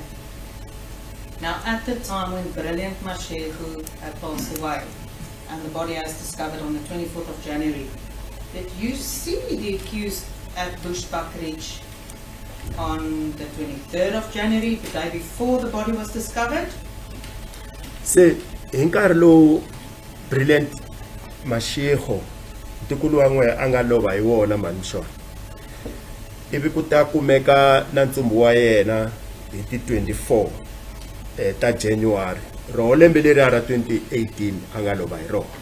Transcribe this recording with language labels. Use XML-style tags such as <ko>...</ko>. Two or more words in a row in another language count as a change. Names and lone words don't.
<en>Now, at the time when Brilliant Mashego had passed away, and the body was discovered on the 24th of January, did you see the accused at Bushbuck Ridge on the 23rd of January, the day before the body was discovered?</en> <ts>Se hi nkarhi lowu Brilliant Mashego ntukulu wa n'we a nga lova hi wona mhani swona, ivi ku ta kumeka na ntsumbu wa yena hi ti 24 ta January ro lembe leri ra 2018 a nga lova hi rona.</ts>